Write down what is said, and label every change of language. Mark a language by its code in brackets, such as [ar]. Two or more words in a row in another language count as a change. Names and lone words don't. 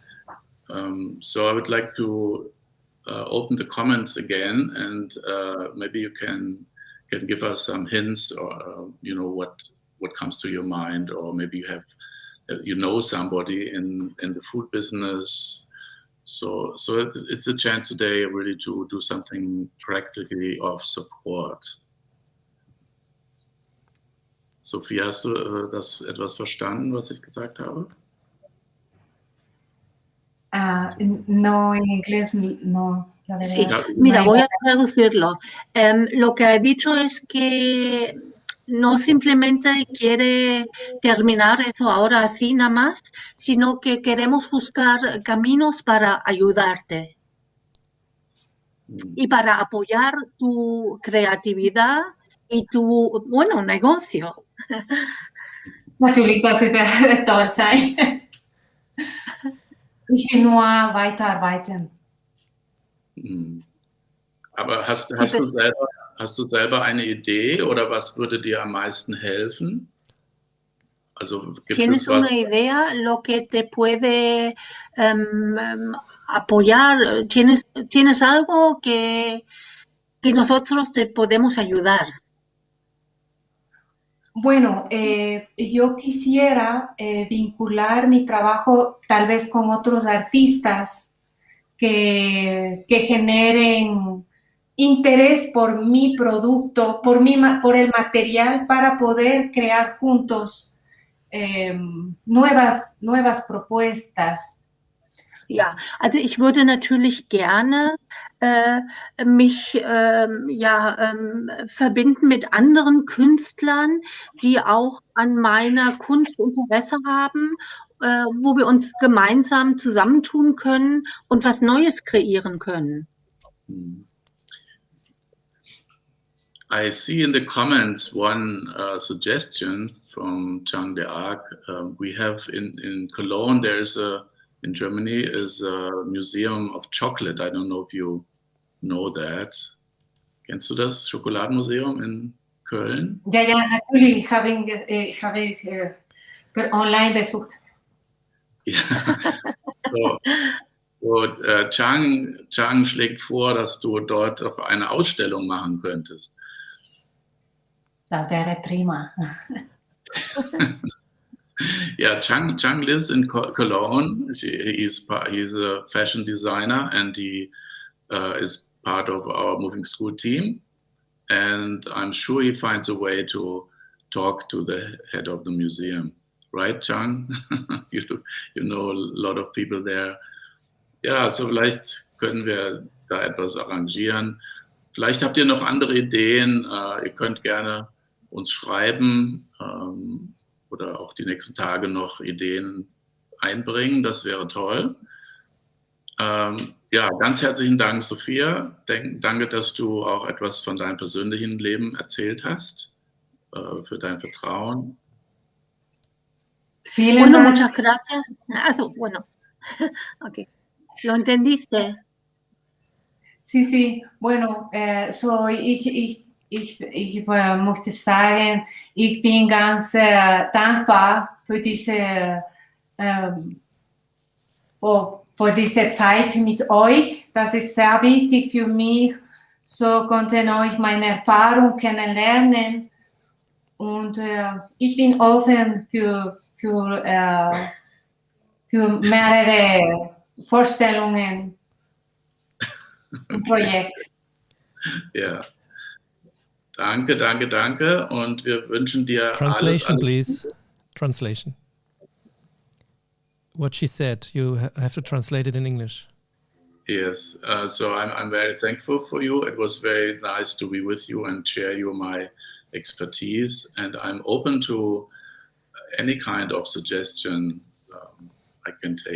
[en] So I would like to open the comments again, and maybe you can give us some hints, or what comes to your mind, or maybe you have somebody in the food business. So it's a chance today really to do something practically of support. [de] Sophia, hast du das etwas verstanden, was ich gesagt habe? [es] No, en inglés no. La Sí, verdad. mira, voy a traducirlo. Lo que ha dicho es que no simplemente quiere terminar eso ahora así nada más, sino que queremos buscar caminos para ayudarte y para apoyar tu creatividad y tu, negocio. [de] Natürlich, das wird toll sein. Ich will nur weiterarbeiten. Aber hast du selber eine Idee, oder was würde dir am meisten helfen? Also [es] ¿Tienes una idea lo que te puede apoyar? ¿Tienes algo que nosotros te podemos ayudar? Bueno, yo quisiera vincular mi trabajo tal vez con otros artistas que generen interés por mi producto, por el material, para poder crear juntos nuevas propuestas. [de] Ja, also ich würde natürlich gerne mich verbinden mit anderen Künstlern, die auch an meiner Kunst Interesse haben, wo wir uns gemeinsam zusammentun können und was Neues kreieren können. [en] I see in the comments one suggestion from Chang de Arc. We have in Cologne, in Germany is a museum of chocolate. I don't know if you know that. [de] Kennst du das Schokoladenmuseum in Köln? Ja, natürlich habe ich online besucht. Ja. Chang schlägt vor, dass du dort auch eine Ausstellung machen könntest. Das wäre prima. [en] Yeah, Chang lives in Cologne. He's a fashion designer, and he is part of our moving school team. And I'm sure he finds a way to talk to the head of the museum. Right, Chang? you know a lot of people there. [de] Ja, so vielleicht können wir da etwas arrangieren. Vielleicht habt ihr noch andere Ideen. Ihr könnt gerne uns schreiben oder auch die nächsten Tage noch Ideen einbringen. Das wäre toll. Ja, ganz herzlichen Dank, Sofía. Danke, dass du auch etwas von deinem persönlichen Leben erzählt hast, für dein Vertrauen. Vielen Dank. [es] Muchas gracias. Okay. ¿Lo entendiste? Sí. Bueno, [de] ich möchte sagen, ich bin ganz dankbar für diese Zeit mit euch. Das ist sehr wichtig für mich. So konnten euch meine Erfahrung kennenlernen. Und ich bin offen für für mehrere Vorstellungen und Projekte. Ja. Danke, danke, danke. Und wir wünschen dir [en] Translation, [de] alles. [en] please. Translation. What she said, you have to translate it in English. Yes, so I'm very thankful for you. It was very nice to be with you and share you my expertise. And I'm open to any kind of suggestion I can take.